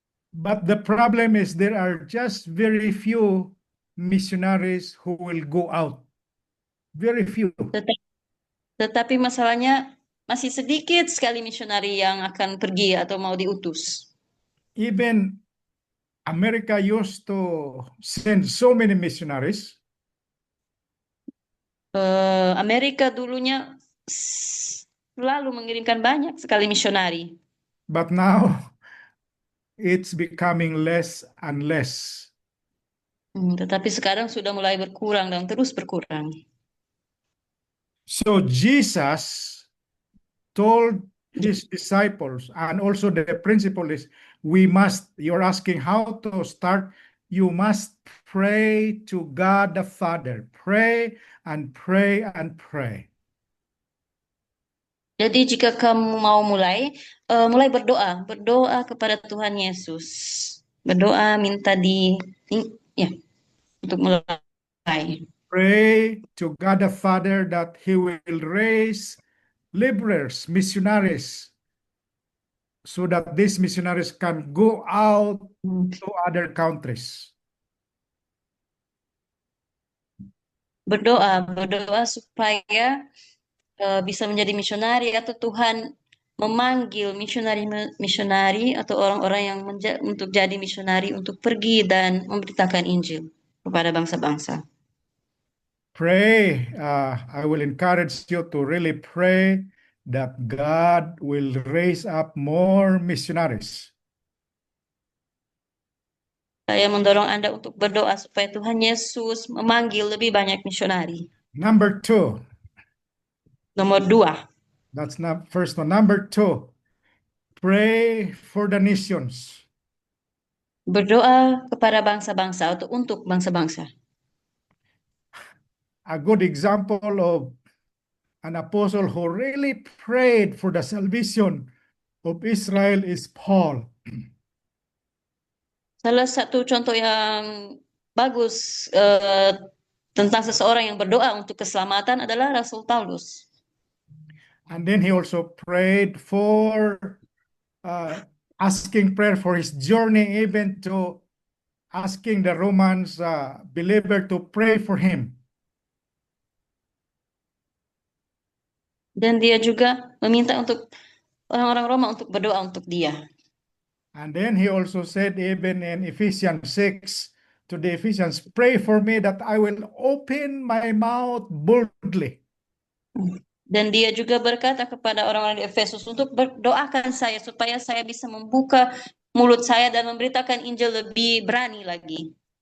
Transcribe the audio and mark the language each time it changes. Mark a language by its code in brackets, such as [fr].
[en] But the problem is there are just very few missionaries who will go out. Very few. [id] Tetapi masalahnya masih sedikit sekali misionari yang akan pergi atau mau diutus. [en] Even America used to send so many missionaries. [id] Amerika dulunya selalu mengirimkan banyak sekali misionari. [en] But now it's becoming less and less. [id] Tetapi sekarang sudah mulai berkurang dan terus berkurang. [en] So Jesus told his disciples, and also the principle is you're asking how to start, you must pray to God the Father. Pray and pray and pray. [id] Jadi jika kamu mau mulai, mulai berdoa, berdoa kepada Tuhan Yesus, berdoa minta ya, untuk mulai. [en] Pray to God the Father that He will raise laborers, missionaries, so that these missionaries can go out to other countries. [id] Berdoa supaya bisa menjadi misionari atau Tuhan memanggil misionari atau orang-orang yang untuk jadi misionari untuk pergi dan memberitakan Injil kepada bangsa-bangsa. [en] Pray. I will encourage you to really pray that God will raise up more missionaries. [id] Saya mendorong Anda untuk berdoa supaya Tuhan Yesus memanggil lebih banyak misionari. [en] Number 2. [id] Nomor 2. [en] That's not first one. Number 2. Pray for the nations. [id] Berdoa kepada bangsa-bangsa atau untuk bangsa-bangsa. [en] A good example of an apostle who really prayed for the salvation of Israel is Paul. [id] Salah satu contoh yang bagus tentang seseorang yang berdoa untuk keselamatan adalah Rasul Paulus. [en] And then he also prayed for asking prayer for his journey, even to asking the Romans believer to pray for him. [id] Dan dia juga meminta untuk orang-orang Roma untuk berdoa untuk dia. [en] And then he also said, even in Ephesians 6, to the Ephesians, pray for me that I will open my mouth boldly. [id] Dan dia juga berkata kepada orang-orang di Efesus untuk berdoakan saya supaya saya bisa membuka mulut saya dan memberitakan Injil lebih berani lagi.